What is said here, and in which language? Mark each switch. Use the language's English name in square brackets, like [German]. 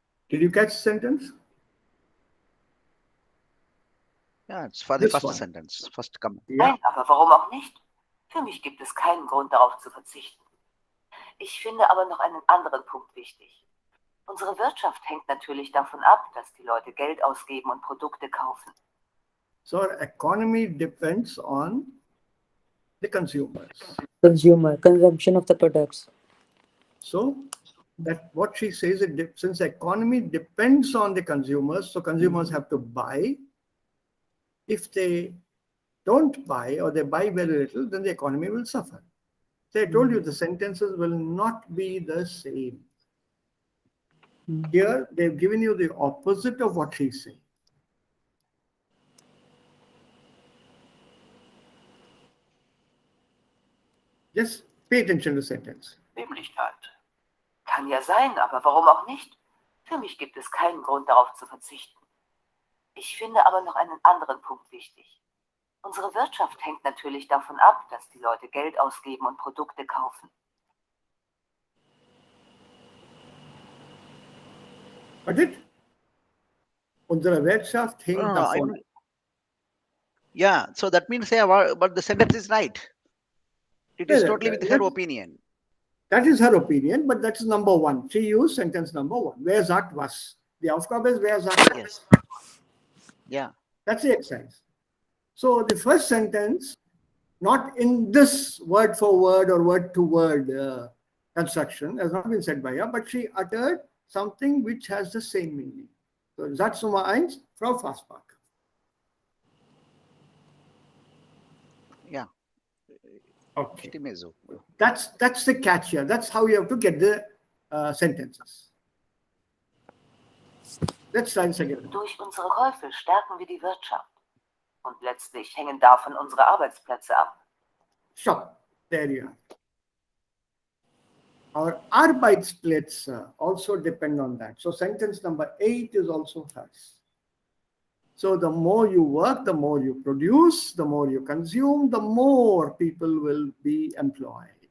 [English] Did you catch the sentence? Yeah, it's for the first sentence, first comment. [German] Nein, aber warum auch nicht? Für mich gibt es keinen Grund, darauf zu verzichten. Ich finde aber noch einen anderen Punkt wichtig. Unsere Wirtschaft hängt natürlich davon ab, dass die Leute Geld ausgeben und Produkte kaufen. [English] So our economy depends on the consumers. Consumption of the products. So that what she says, since the economy depends on the consumers, so consumers have to buy. If they don't buy or they buy very little, then the economy will suffer. So I told you the sentences will not be the same. Here, they've given you the opposite of what she's saying. Just pay attention to the sentence. [German] Bequemlichkeit. Kann ja sein, aber warum auch nicht? Für mich gibt es keinen Grund, darauf zu verzichten. Ich finde aber noch einen anderen Punkt wichtig. Unsere Wirtschaft hängt natürlich davon ab, dass die Leute Geld ausgeben und Produkte kaufen. [English] Got it? [German] Unsere Wirtschaft hängt [English] No, [German] davon. [English] yeah, so that means, but the sentence is right. It is totally with her opinion. That is her opinion, but that is number one. She used sentence number one. [German] Wer sagt was? Die Aufgabe ist, wer sagt was? [English] Yes. Yeah. That's the exercise. So the first sentence, not in this word for word or word to word construction, has not been said by her, but she uttered something which has the same meaning. [German] So Satz Nummer 1, Frau Fassbach. [English] Yeah. Okay. [German] Stimme so. [English] That's the catch here. That's how you have to get the sentences. Let's try this again. [German] Durch unsere Käufe stärken wir die Wirtschaft. Und letztlich hängen davon unsere Arbeitsplätze ab. [English] Stop. There you are. Our Arbeitsplätze also depend on that. So sentence number 8 is also hers. So the more you work, the more you produce, the more you consume, the more people will be employed.